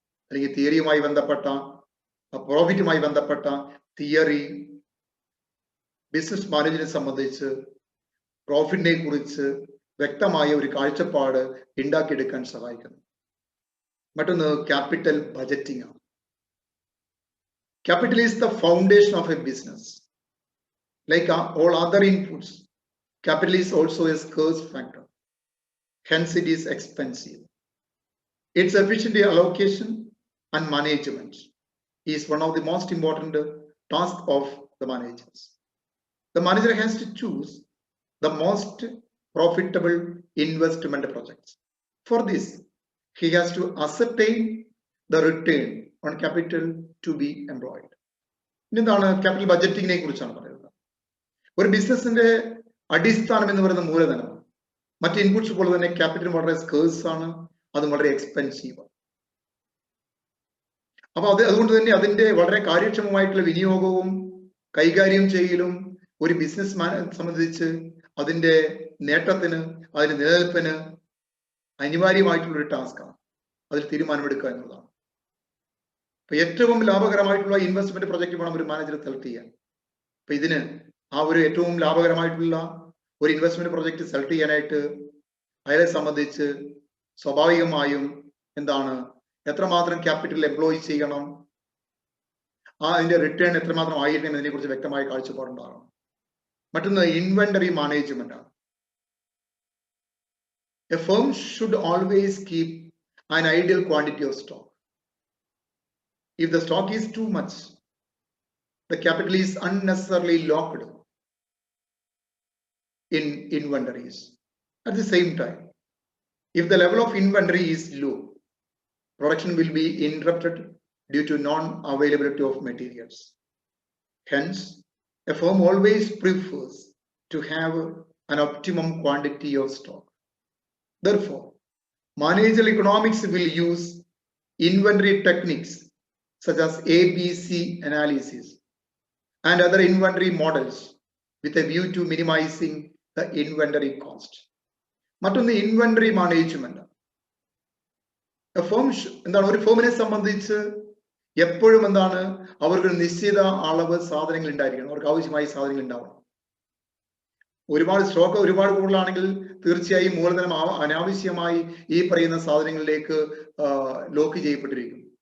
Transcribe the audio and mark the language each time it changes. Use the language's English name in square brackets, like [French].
[Malayalam] അല്ലെങ്കിൽ തിയറിയുമായി ബന്ധപ്പെട്ട പ്രോഫിറ്റുമായി ബന്ധപ്പെട്ട തിയറി ബിസിനസ് മാനേജറിനെ സംബന്ധിച്ച് പ്രോഫിറ്റിനെ കുറിച്ച് വ്യക്തമായ ഒരു കാഴ്ചപ്പാട് ഉണ്ടാക്കിയെടുക്കാൻ സഹായിക്കുന്നു. മറ്റൊന്ന് ക്യാപിറ്റൽ ബജറ്റിംഗ് ആണ്. [English] Capital is the foundation of a business. Like all other inputs, capital is also a scarce factor. Hence, it is expensive. Its efficient allocation and management is one of the most important tasks of the managers. The manager has to choose the most profitable investment projects. For this, he has to ascertain the return on capital to be employed. [Malayalam] എന്താണ് capital ബഡ്ജറ്റിങ്ങിനെ കുറിച്ചാണ് പറയുന്നത്. ഒരു ബിസിനസിന്റെ അടിസ്ഥാനം എന്ന് പറയുന്ന മൂലധനമാണ്. മറ്റ് inputs പോലെ തന്നെ ക്യാപിറ്റൽ വളരെ സ്കേഴ്സ് ആണ്, അതും വളരെ എക്സ്പെൻസീവ് ആണ്. അപ്പൊ അതുകൊണ്ട് തന്നെ അതിന്റെ വളരെ കാര്യക്ഷമമായിട്ടുള്ള വിനിയോഗവും കൈകാര്യം ചെയ്യലും ഒരു ബിസിനസ് സംബന്ധിച്ച് അതിന്റെ നേട്ടത്തിന്, അതിന്റെ നിലനിൽപ്പിന് അനിവാര്യമായിട്ടുള്ള ഒരു ടാസ്ക്കാണ്. അതിൽ തീരുമാനമെടുക്കുക എന്നുള്ളതാണ്. അപ്പൊ ഏറ്റവും ലാഭകരമായിട്ടുള്ള ഇൻവെസ്റ്റ്മെന്റ് പ്രൊജക്ട് വേണം ഒരു മാനേജർ സെലക്ട് ചെയ്യാൻ. അപ്പൊ ഇതിന് ആ ഒരു ഏറ്റവും ലാഭകരമായിട്ടുള്ള ഒരു ഇൻവെസ്റ്റ്മെന്റ് പ്രൊജക്ട് സെലക്ട് ചെയ്യാനായിട്ട് അയാളെ സംബന്ധിച്ച് സ്വാഭാവികമായും എന്താണ്, എത്രമാത്രം ക്യാപിറ്റൽ എംപ്ലോയ് ചെയ്യണം, അതിന്റെ റിട്ടേൺ എത്രമാത്രം ആയിരിക്കണം എന്നതിനെ കുറിച്ച് വ്യക്തമായ കാഴ്ചപ്പാടുണ്ടാകണം. മറ്റൊന്ന് ഇൻവെന്ററി മാനേജ്മെന്റ് ആണ്. [English] A firm should always keep an ideal quantity of stock. If the stock is too much, the capital is unnecessarily locked in inventories. At the same time, if the level of inventory is low, production will be interrupted due to non-availability of materials. Hence, a firm always prefers to have an optimum quantity of stock. Therefore, managerial economics will use inventory techniques such as ABC analysis and other inventory models with a view to minimizing the inventory cost. [Malayalam] മറ്റൊന്ന് inventory management. എന്താണ്, ഒരു ഫേമിനെ സംബന്ധിച്ച് എപ്പോഴും എന്താണ്, അവർക്ക് നിശ്ചിത അളവ് സാധനങ്ങൾ ഉണ്ടായിരിക്കണം, അവർക്ക് ആവശ്യമായ സാധനങ്ങൾ ഉണ്ടാവണം. ഒരുപാട് സ്റ്റോക്ക് ഒരുപാട് കൂടുതലാണെങ്കിൽ തീർച്ചയായും മൂലധനം അനാവശ്യമായി ഈ പറയുന്ന സാധനങ്ങളിലേക്ക് ലോക്ക് ചെയ്യപ്പെട്ടിരിക്കും.